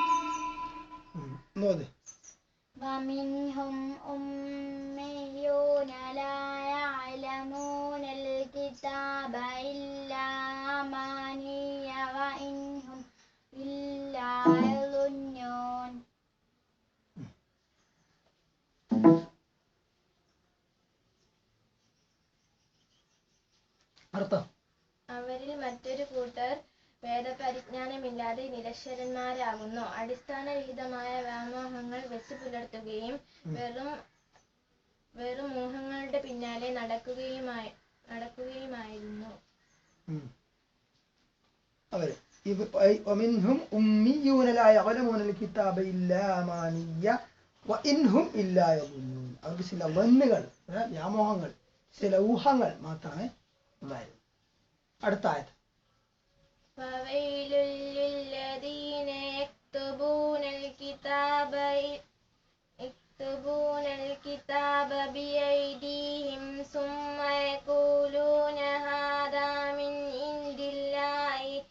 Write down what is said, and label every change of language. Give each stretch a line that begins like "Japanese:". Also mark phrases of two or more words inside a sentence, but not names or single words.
Arabic: ومنهم أميون لا يعلمون الكتاب إلا أماني وإن هم إلا يظنون.
Malayalam: അർത്ഥം അവരിൽ മറ്റൊരു കൂട്ടർ വേദപരിജ്ഞാനമില്ലാതെ നിരക്ഷരന്മാരാകുന്നു. അടിസ്ഥാനരഹിതമായ വ്യാമോഹങ്ങൾ വെച്ച് പുലർത്തുകയും വെറും മോഹങ്ങളുടെ പിന്നാലെ നടക്കുകയുമായിരുന്നു അവര്.
Arabic: ومنهم أميون لا يعلمون الكتاب إلا أماني وإن هم إلا يظنون.
Malayalam: അവർക്ക് ചില വന്നുകൾ, വ്യാമോഹങ്ങൾ, ചില ഊഹങ്ങൾ മാത്രമേ ഉണ്ടായിരുന്നു. അടുത്ത ആയത്ത്
Arabic: فويل للذين يكتبون الكتاب بأيديهم ثم يقولون هذا من عند الله